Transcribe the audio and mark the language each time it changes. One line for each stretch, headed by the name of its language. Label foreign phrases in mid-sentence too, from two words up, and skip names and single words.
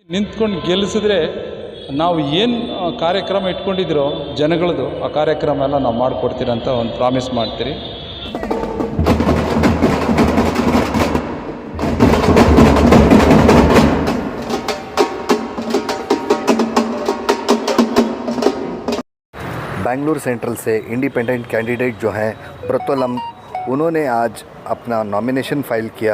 Kannada: ನಿಂತ್ಕೊಂಡು ಗೆಲ್ಲಿಸಿದ್ರೆ ನಾವು ಏನು ಕಾರ್ಯಕ್ರಮ ಇಟ್ಕೊಂಡಿದ್ದೀರೋ ಜನಗಳದು ಆ ಕಾರ್ಯಕ್ರಮ ಎಲ್ಲ ನಾವು ಮಾಡಿಕೊಡ್ತೀರಿ ಅಂತ ಒಂದು ಪ್ರಾಮಿಸ್ ಮಾಡ್ತೀರಿ.
Hindi: बेंगलुरु सेंट्रल से
English: independent candidate
Hindi: जो हैं ब्रतोलम, उन्होंने आज अपना
English: nomination file
Hindi: किया.